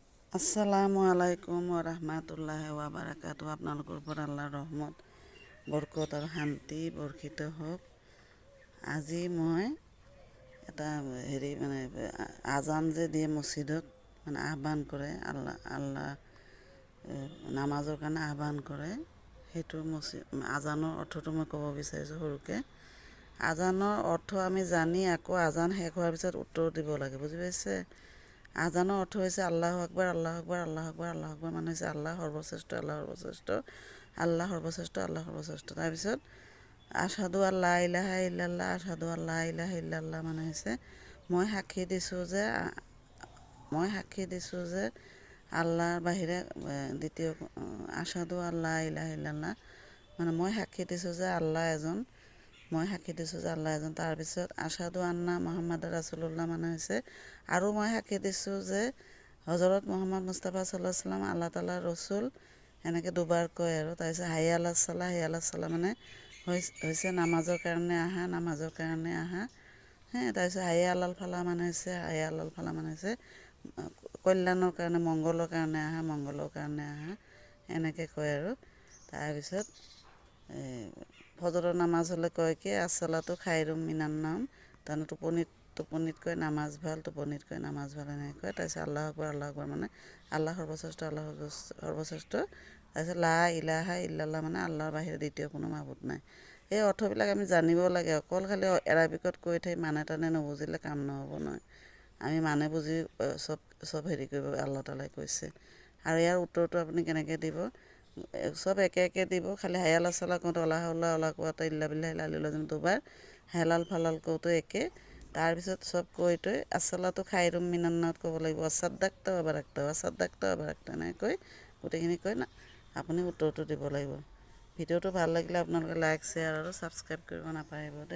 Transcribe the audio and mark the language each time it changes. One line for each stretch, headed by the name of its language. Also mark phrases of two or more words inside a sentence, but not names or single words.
Arabic: السلام عليكم ورحمة الله وبركاته.
Assamese: আপোনালোকৰ ওপৰত আল্লাহৰ ৰহমত বৰকত আৰু শান্তি বৰ্ষিত হওক। আজি মই এটা আজান যে দিয়ে মছজিদত, আহ্বান কৰে আল্লাহ নামাজৰ কাৰণে আহ্বান কৰে, সেইটো আজানৰ অৰ্থটো মই ক'ব বিচাৰিছোঁ সৰুকৈ। আজানৰ অৰ্থ আমি জানি আকৌ আজান শেষ হোৱাৰ পিছত উত্তৰ দিব লাগে, বুজি পাইছে? আজানৰ অৰ্থ হৈছে
Arabic: الله أكبر الله أكبر الله أكبر الله أكبر
Assamese: মানে হৈছে আল্লাহ সৰ্বশ্ৰেষ্ঠ, আল্লাহ সৰ্বশ্ৰেষ্ঠ, আল্লাহ সৰ্বশ্ৰেষ্ঠ, আল্লাহ সৰ্বশ্ৰেষ্ঠ। তাৰপিছত
Arabic: أشهد أن لا إله إلا الله أشهد أن لا إله إلا الله
Assamese: মানে হৈছে মই সাক্ষী দিছোঁ যে আল্লাহৰ বাহিৰে দ্বিতীয়
Arabic: أشهد أن لا إله إلا الله
Assamese: মানে মই সাক্ষী দিছোঁ যে আল্লাহ এজন, তাৰপিছত
Arabic: أشهد أن محمدا رسول الله
Assamese: মানে হৈছে আৰু মই সাক্ষী দিছোঁ যে হজৰত মুহাম্মদ মুস্তাফা
Arabic: صلى الله عليه وسلم
Assamese: আল্লাহ তাআলাৰ ৰচুল, এনেকৈ দুবাৰ কয়। আৰু তাৰপিছত
Arabic: حي على الصلاة حي على الصلاة
Assamese: মানে হৈছে নামাজৰ কাৰণে আহা, তাৰপিছত
Arabic: حي على الفلاح
Assamese: মানে হৈছে কল্যাণৰ কাৰণে, মংগলৰ কাৰণে আহা, এনেকৈ কয়। আৰু তাৰপিছত ফজৰৰ নামাজ হ'লে কয় কি
Arabic: الصلاة خير من النوم,
Assamese: তাৰমানে টোপনিতকৈ নামাজ ভাল, এনেকৈ কয়। তাৰপিছত
Arabic: الله أكبر
Assamese: মানে আল্লাহ সৰ্বশ্ৰেষ্ঠ, তাৰপিছত
Arabic: لا إله إلا الله
Assamese: মানে আল্লাহৰ বাহিৰে দ্বিতীয় কোনো মাবুদ নাই। এই অৰ্থবিলাক আমি জানিব লাগে। অকল খালি এৰাবিকত কৈ থাকি মানে নুবুজিলে কাম নহ'ব নহয়। আমি বুজি চব হেৰি কৰিব আল্লাহ তাআলাই কৈছে। আৰু ইয়াৰ উত্তৰটো আপুনি কেনেকৈ দিব, চব একে দিব।
Arabic: খালি حي على الصلاة কওঁতে لا حول ولا قوة إلا بالله العلي العظيم দুবাৰ, حي على الفلاح
Assamese: কওঁতে একে। তাৰপিছত চব কৈ থৈ
Arabic: الصلاة خير من النوم
Assamese: ক'ব লাগিব,
Arabic: صدقت و بررت
Assamese: এনেকৈ গোটেইখিনি কৈ আপুনি উত্তৰটো দিব লাগিব। ভিডিঅ'টো ভাল লাগিলে আপোনালোকে লাইক, শ্বেয়াৰ আৰু ছাবস্ক্ৰাইব কৰিব নাপাহৰিব দেই।